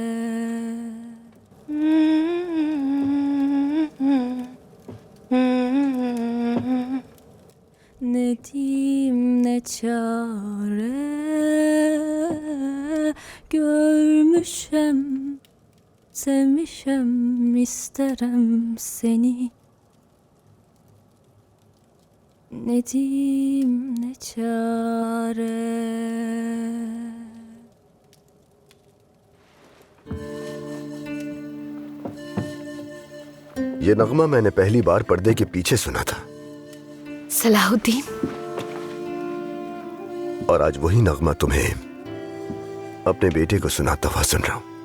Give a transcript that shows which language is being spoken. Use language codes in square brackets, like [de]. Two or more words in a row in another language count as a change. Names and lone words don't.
[az] Ne diyeyim ne çare. Görmüşem, sevmişem, isterim seni. Ne diyeyim ne çare. [ur] یہ نغمہ میں نے پہلی بار پردے کے پیچھے سنا تھا. सलाहुद्दीन, اور آج وہی نغمہ تمہیں اپنے بیٹے کو سناتا ہوا سن رہا ہوں.